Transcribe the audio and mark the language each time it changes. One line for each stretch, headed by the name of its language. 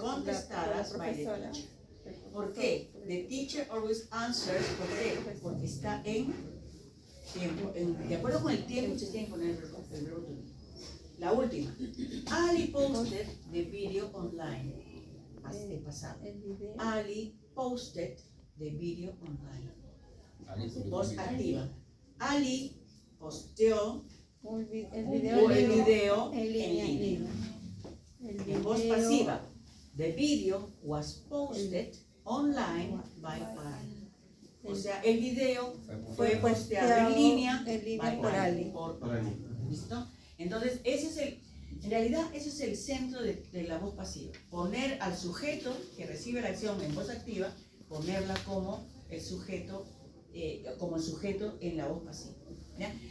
Spanish: contestadas
English: by the teacher.
Spanish: ¿Por qué?
English: The teacher always answers.
Spanish: ¿Por qué? Porque está en tiempo. De acuerdo con el tiempo, se tiene que poner el verbo to be. La última.
English: Ali posted the video online.
Spanish: El pasado.
English: Ali posted the video online.
Spanish: Voz activa. Ali posteó el video en línea. En voz pasiva.
English: The video was posted online by Ali.
Spanish: O sea, el video fue posteado en línea por Ali. ¿Listo? Entonces, en realidad, ese es el centro de la voz pasiva. Poner al sujeto que recibe la acción en voz activa, ponerla como el sujeto en la voz pasiva. ¿Ya?